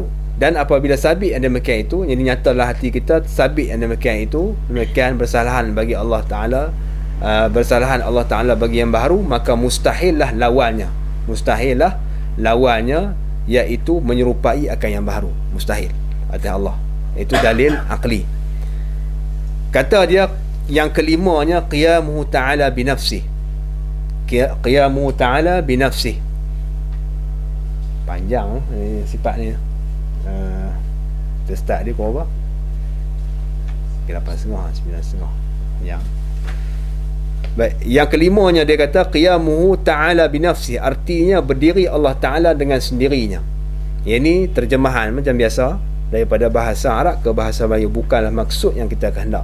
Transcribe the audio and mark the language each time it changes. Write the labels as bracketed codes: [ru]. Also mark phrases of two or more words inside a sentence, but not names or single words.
[ms] Dan apabila sabit yang demikian itu, jadi nyatalah hati kita sabit yang demikian itu, demikian bersalahan bagi Allah Ta'ala, bersalahan Allah Ta'ala bagi yang baharu, maka mustahillah lawannya, iaitu menyerupai akan yang baharu, mustahil atas Allah. Itu dalil akli. Kata dia yang kelimanya, [ar] قيامه تعالى بنفسه. قيامه تعالى بنفسه, [ms] panjang sifat ni. Kita start dia pukul berapa? 8.30, 9.30. Ya. Baik, yang kelimanya dia kata [ar] قيامه تعالى بنفسه, [ms] artinya berdiri Allah Ta'ala dengan sendirinya. Ini terjemahan macam biasa daripada bahasa Arab ke bahasa Melayu, bukanlah maksud yang kita kehendak.